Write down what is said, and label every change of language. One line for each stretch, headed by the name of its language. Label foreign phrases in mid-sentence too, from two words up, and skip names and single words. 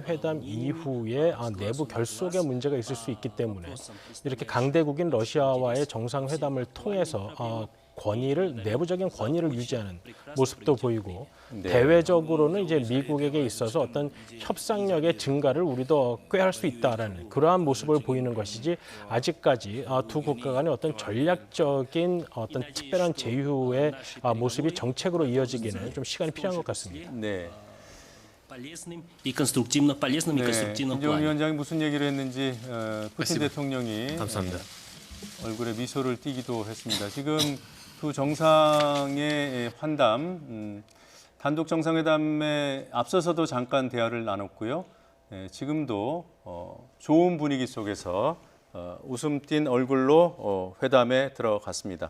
Korean: 회담 이후에 내부 결속의 문제가 있을 수 있기 때문에 이렇게 강대국인 러시아와의 정상회담을 통해서 내부적인 권위를 유지하는 모습도 보이고 대외적으로는 이제 미국에게 있어서 어떤 협상력의 증가를 우리도 꾀할 수 있다라는 그러한 모습을 보이는 것이지 아직까지 두 국가 간의 어떤 전략적인 어떤 특별한 제휴의 모습이 정책으로 이어지기는 좀 시간이 필요한 것 같습니다. 네.
Russian: полезным и конструктивном
Korean: 김정은
Russian: плане.
Korean: 위원장이 무슨 얘기를 했는지 푸틴 대통령이 감사합니다. 얼굴에 미소를 띠기도 했습니다. 지금 두 정상의 환담, 단독 정상회담에 앞서서도 잠깐 대화를 나눴고요. 지금도 좋은 분위기 속에서 웃음 띤 얼굴로 회담에 들어갔습니다.